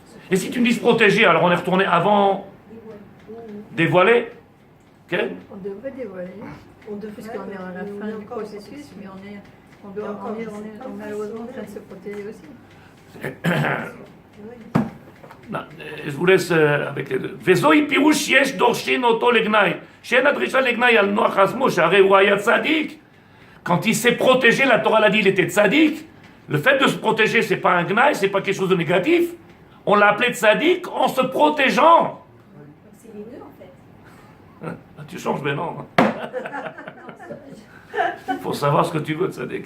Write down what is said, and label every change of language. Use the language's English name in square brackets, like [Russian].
[French] Et si tu me dis se protéger, alors on est retourné avant dévoiler? Okay? On devrait dévoiler, puisqu'on est à la fin du processus, mais on est malheureusement en train de se protéger aussi. Non, je vous laisse avec les deux. [Hebrew] וזוהי פירוש שיש דורשין אותו לגנאי. שאין הדרישה לגנאי על נוח עצמו, שהרי הוא היה צדיק. [French] Quand il s'est protégé, la Torah l'a dit, il était tzaddik. Le fait de se protéger, c'est pas un gnaï, c'est pas quelque chose de négatif. On l'a appelé tzaddik en se protégeant. C'est les deux en fait. Tu changes, mais non. Il faut savoir ce que tu veux, tzaddik.